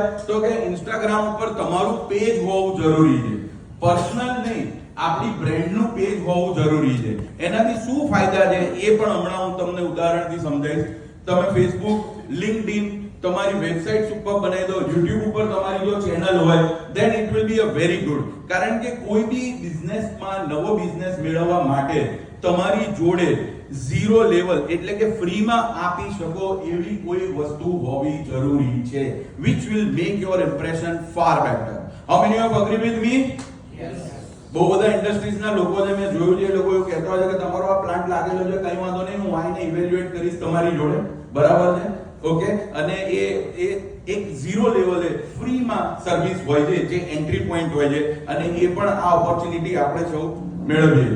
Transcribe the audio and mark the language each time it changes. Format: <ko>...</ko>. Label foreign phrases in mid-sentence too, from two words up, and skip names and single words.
<gu>તો કે ઇન્સ્ટાગ્રામ ઉપર તમારું પેજ હોવું જરૂરી છે. પર્સનલ નહીં, આપણી બ્રાન્ડનું પેજ હોવું જરૂરી છે. એનાથી શું ફાયદા છે એ પણ હમણાં હું તમને ઉદાહરણથી સમજાવીશ. તમે ફેસબુક, લિંક્ડઇન, તમારી વેબસાઇટ્સ ઉપર બનાવી દો, YouTube ઉપર તમારી જો ચેનલ હોય,</gu> <en>then it will be a very good.</en> <gu>કારણ કે કોઈ બી બિઝનેસમાં નવો બિઝનેસ મેળવવા માટે તમારી જોડે</gu> <en>zero level</en> <gu>એટલે કે ફ્રીમાં આપી શકો એવી કોઈ વસ્તુ હોવી જરૂરી છે,</gu> <en>which will make your impression far better. How many of agree with me? Yes.</en> <gu>બહુ બધા ઇન્ડસ્ટ્રીઝના લોકો છે, મેં જોયું છે, એ લોકો એવું કહેતા હોય છે કે તમારો આ પ્લાન્ટ લાગેલો છે, કઈ વાંધો નહીં, હું આવીને ઇવેલ્યુએટ કરીશ તમારી જોડે, બરાબર છે? ઓકે. અને એ એક ઝીરો લેવલે ફ્રીમાં સર્વિસ હોય છે, જે</gu> <en>entry point</en> <gu>હોય છે, અને એ પણ આ ઓપોર્ચ્યુનિટી આપણે સૌ મેળવીએ છીએ.</gu>